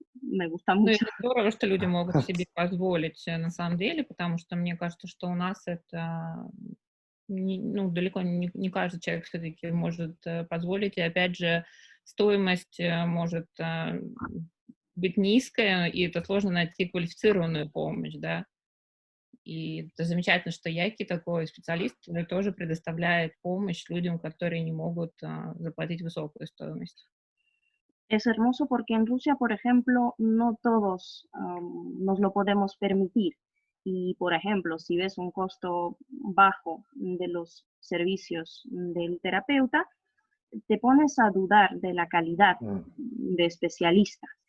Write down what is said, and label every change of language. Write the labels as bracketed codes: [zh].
[es] Me gusta [ru] Ну, [es] mucho. [ru] это здорово, что люди могут себе позволить на самом деле, потому что мне кажется, что у нас это далеко не каждый человек все-таки может позволить. И опять же, стоимость может быть низкая, и это сложно найти квалифицированную помощь, да. И это замечательно, что Яки такой специалист, который тоже предоставляет помощь людям, которые не могут заплатить высокую стоимость. [es] Es hermoso porque en Rusia, por ejemplo, no todos nos lo podemos permitir. Y, por ejemplo, si ves un costo bajo de los servicios del terapeuta, te pones a dudar de la calidad de especialista.